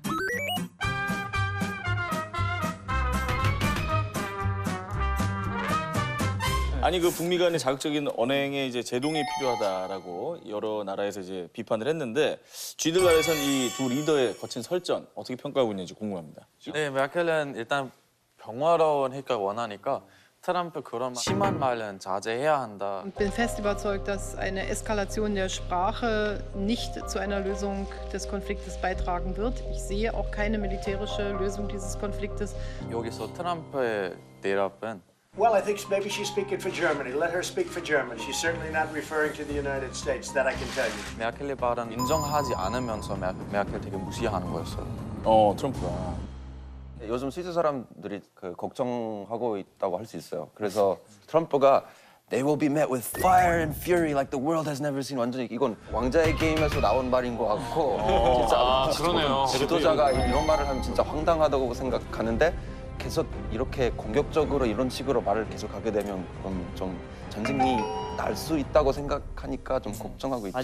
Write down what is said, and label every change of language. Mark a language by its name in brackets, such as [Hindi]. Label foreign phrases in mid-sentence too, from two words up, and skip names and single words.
[Korean] 아니 그 북미 간의 자극적인 언행에 이제 제동이 필요하다라고 여러 나라에서 이제 비판을 했는데 쥐들 나라에서는 이 두 리더의 거친 설전 어떻게 평가하고 있는지 궁금합니다. 네, 메르켈은 일단 평화로운 해결 원하니까 트럼프 그런 심한 말은 자제해야 한다. [German] Ich bin fest überzeugt, dass eine Eskalation der Sprache nicht zu einer Lösung des Konfliktes beitragen wird. Ich sehe auch keine militärische Lösung dieses Konfliktes. [Korean] 여기서 트럼프의 대답은 [English] Well, I think maybe she's speaking for Germany. Let her speak for Germany. She's certainly not referring to the United States. That I can tell you. [Korean] 메르켈의 발언 인정하지 않으면서 메르켈 되게 무시하는 거였어요. 트럼프가. 요즘 스위스 사람들이 그 걱정하고 있다고 할 수 있어요. 그래서 트럼프가 [English] They will be met with fire and fury like the world has never seen. [Korean] 완전히 이건 왕자의 게임에서 나온 말인 것 같고 진짜 그러네요. 지도자가 이런 말을 하면 진짜 황당하다고 생각하는데 계속 이렇게 공격적으로 이런 식으로 말을 계속 하게 되면 그럼 좀 전쟁이 날 수 있다고 생각하니까 좀 걱정하고 있죠.